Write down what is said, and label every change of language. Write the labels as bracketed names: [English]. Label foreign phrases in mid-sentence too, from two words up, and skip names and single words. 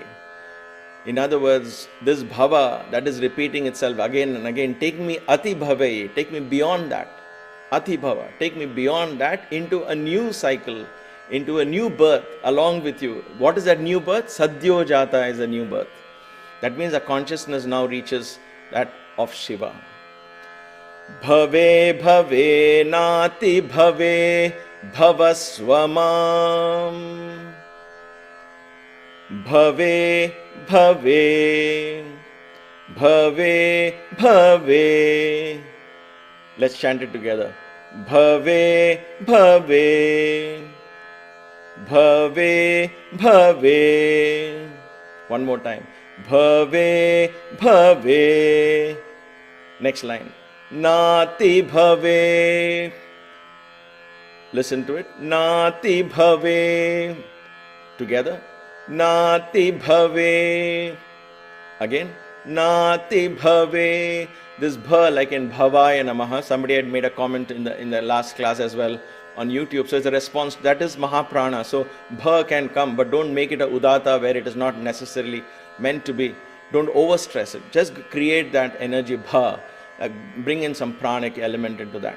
[English] In other words, this bhava that is repeating itself again and again, take me [Sanskrit] ati bhave, [English] take me beyond that. [Sanskrit] Ati bhava, [English] take me beyond that into a new cycle, into a new birth along with you. What is that new birth? [Sanskrit] Sadyo Jata [English] is a new birth. That means the consciousness now reaches that of Shiva. [Sanskrit] Bhave bhave nati bhave bhavasvamam. Bhave Bhave, Bhave, Bhave. [English] Let's chant it together. [Sanskrit] Bhave, Bhave, Bhave, Bhave. [English] One more time. [Sanskrit] Bhave, Bhave. [English] Next line. [Sanskrit] Nati Bhave. [English] Listen to it. [Sanskrit] Nati Bhave. Together. Nati Bhave. Again. Nati Bhave. [English] This bha like in [Sanskrit] Bhavaya Namaha. [English] Somebody had made a comment in the last class as well on YouTube. So it's a response. That is Mahaprana. So bha can come, but don't make it a udata where it is not necessarily meant to be. Don't overstress it. Just create that energy bha. Bring in some pranic element into that.